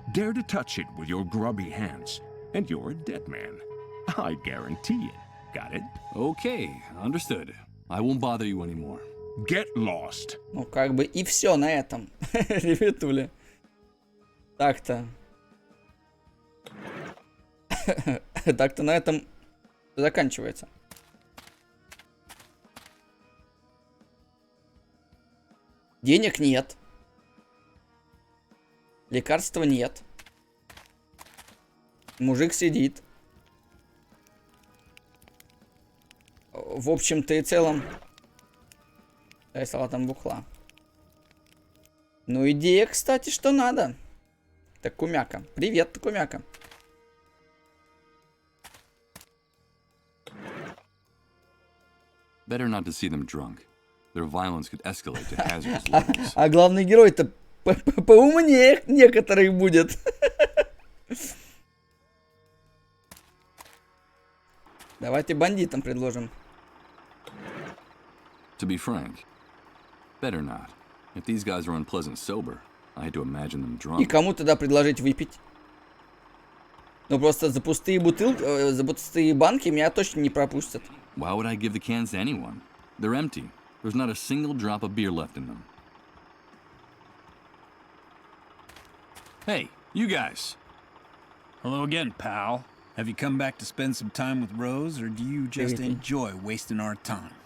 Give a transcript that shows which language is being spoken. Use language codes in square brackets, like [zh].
[en] Dare to touch it with your grubby hands, and you're a dead man. I guarantee it. Got it? Okay, understood. I won't bother you anymore. Get lost. [ru] Ну, как бы и все на этом, ребятули. Так-то. Так-то на этом заканчивается. Денег нет. Лекарства нет. Мужик сидит. В общем-то и целом... Я салатом бухла. Ну, идея, кстати, что надо. Так, Кумяка. Привет, Кумяка. [en] Better not to see them drunk. Their violence could escalate to hazardous levels. [ru] А главный герой-то поумнее некоторых будет. Давайте бандитам предложим. [en] To be frank, better not. If these guys are unpleasant sober, I had to imagine them drunk. [ru] И кому тогда предложить выпить? Ну просто за пустые бутылки, за пустые банки меня точно не пропустят. [en] Why would I give the cans to anyone? They're empty. There's not a single drop of beer left in them. Hey, you guys. Hello again, pal. Have you come back to spend some time with Rose, or do you just enjoy wasting our time?